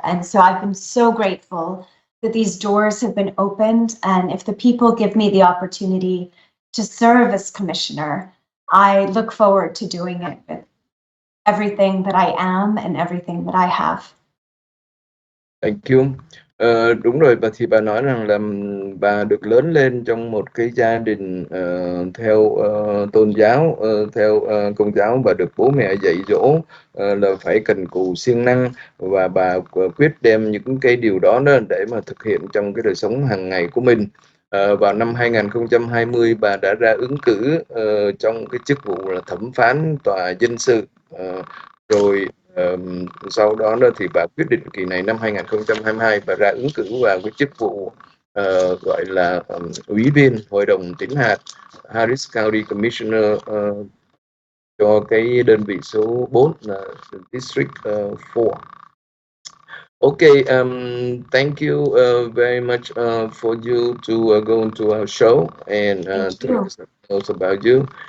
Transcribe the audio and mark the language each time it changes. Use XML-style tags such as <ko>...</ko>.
<en>And so I've been so grateful that these doors have been opened. And if the people give me the opportunity to serve as commissioner, I look forward to doing it with everything that I am and everything that I have. Thank you.</en> <vi>Đúng rồi, bà nói rằng là bà được lớn lên trong một cái gia đình theo tôn giáo, theo công giáo. Bà được bố mẹ dạy dỗ là phải cần cù siêng năng, và bà quyết đem những cái điều đó để mà thực hiện trong cái đời sống hàng ngày của mình. Vào năm 2020, bà đã ra ứng cử trong cái chức vụ là thẩm phán tòa dân sự. Rồi sau đó thì bà quyết định kỳ này năm 2022 bà ra ứng cử vào cái chức vụ gọi là ủy viên hội đồng tín hạt, Harris County Commissioner cho cái đơn vị số 4 là District 4.</vi> <en>Okay, thank you very much for you to go into our show and tell us about you.</en>